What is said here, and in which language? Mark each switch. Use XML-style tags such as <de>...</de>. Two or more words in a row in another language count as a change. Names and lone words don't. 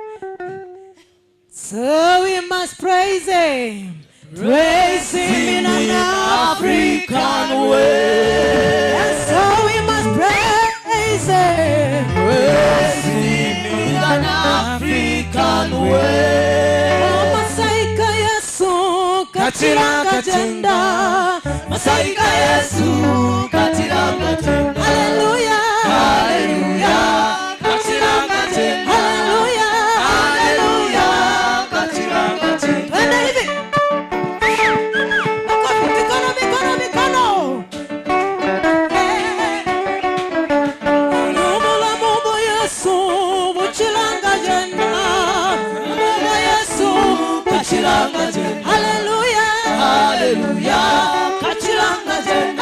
<en>So we must praise Him. Praise Him in an African way. And so we must praise Him. In an African way.</en> <lg>Oh, Masaika Yesu katiranga jenda. Masaika Yesu katiranga tenda. Hallelujah. Hallelujah. Katiranga tenda. Hallelujah. Hallelujah. Katiranga tenda.</lg> <sw>Twende hivi. Makofi, mikono, mikono, mikono.</sw> <lg>Mumula mumu Yesu, buchilanga jenda. Mumu Yesu, Katiranga tenda. hallelujah. Hallelujah. Katiranga tenda.</lg>